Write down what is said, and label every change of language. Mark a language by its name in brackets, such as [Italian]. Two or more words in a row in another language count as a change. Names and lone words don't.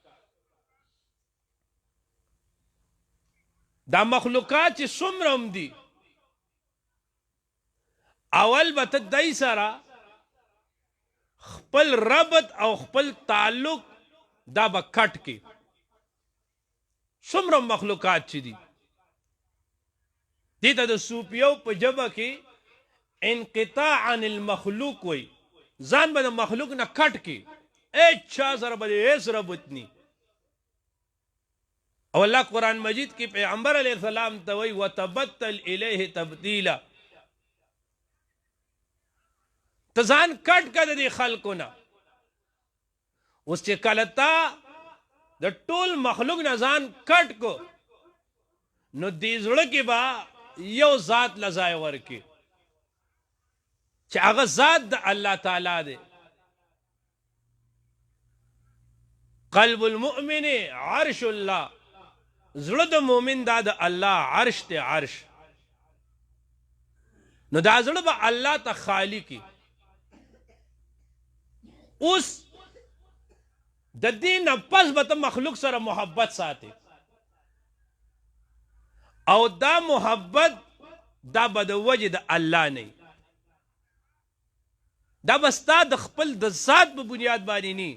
[Pashto] دا مخلوقات چې څومره هم دي اول به ته دای سره خپل ربط او خپل تعلق دا به کټ کې. څومره مخلوقات چې دي دې ته د صوفیو په ژبه کې [Arabic] انقطاع عن المخلوق [Pashto] وي، ځان به د مخلوق نه کټ کې، هیڅ چا سره به هیڅ ربط نی. او الله قرآن مجید کې پیغمبر علیہ السلام ته وی [Arabic] وتبتل الیه تبدیلا، [Pashto] ته ځان کټ کړه د خلکو نه. اوس چې کله تا د ټول مخلوق نه ځان کټ کو نو دې زړه کې به یو ذات لځای ورکي چې هغه ذات د الله تعالی دی. [Arabic] قلب المؤمن عرش الله، [Pashto] زړه د مؤمن دا د الله عرش دی، عرش. نو دا زړه به الله ته خالی کی. اوس د دې نه پس به ته مخلوق سره محبت ساتي او دا محبت دا به د وجه د الله نه، دا به ستا د خپل د ذات په بنیاد باندې نه.